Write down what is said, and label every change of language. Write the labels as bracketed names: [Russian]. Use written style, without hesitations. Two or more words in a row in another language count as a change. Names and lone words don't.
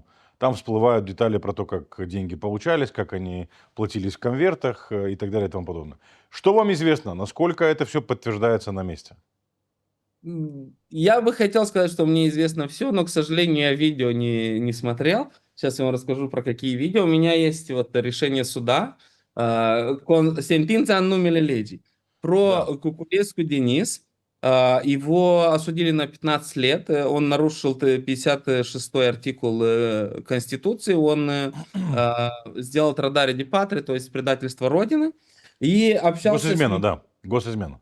[Russian] Там всплывают детали про то, как деньги получались, как они платились в конвертах и так далее и тому подобное. Что вам известно? Насколько это все подтверждается на месте? Я бы хотел сказать, что мне известно все, но, к сожалению, я видео не смотрел. Сейчас я вам расскажу про какие видео. У меня есть вот решение суда, [Romanian] sentința în numele legii. [Russian] про Да. Кукулеску Денис. Его осудили на 15 лет. Он нарушил 56-й артикул Конституции. Он сделал [Romanian] trădare de patrie, [Russian] то есть предательство Родины. И Госизмена, да. Госизмена.